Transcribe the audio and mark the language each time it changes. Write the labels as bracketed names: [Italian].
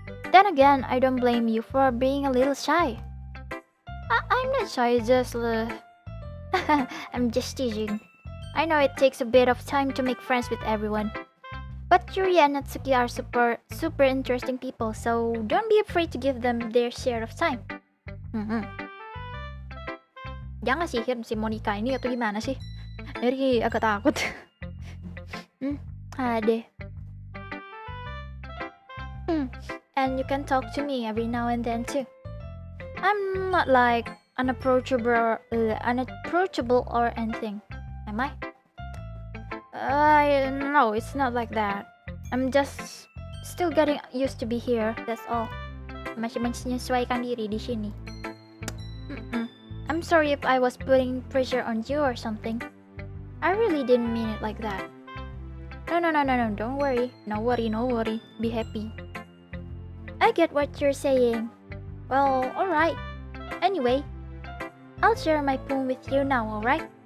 [English] Then again, I don't blame you for being a little shy. I'm not shy, just I'm just teasing. I know it takes a bit of time to make friends with everyone. But Yuri and Natsuki are super interesting people, so don't be afraid to give them their share of time. [Indonesian] Jangan sihir si Monica ini atau gimana sih? Dari agak takut. Ada. [English] And you can talk to me every now and then too. I'm not like unapproachable or anything, am I? No, it's not like that. I'm just still getting used to be here. That's all. [Indonesian] Masih menyesuaikan diri di sini. [English] I'm sorry if I was putting pressure on you or something. I really didn't mean it like that. No. Don't worry. No worry. Be happy. I get what you're saying. Well, alright. Anyway, I'll share my poem with you now, alright?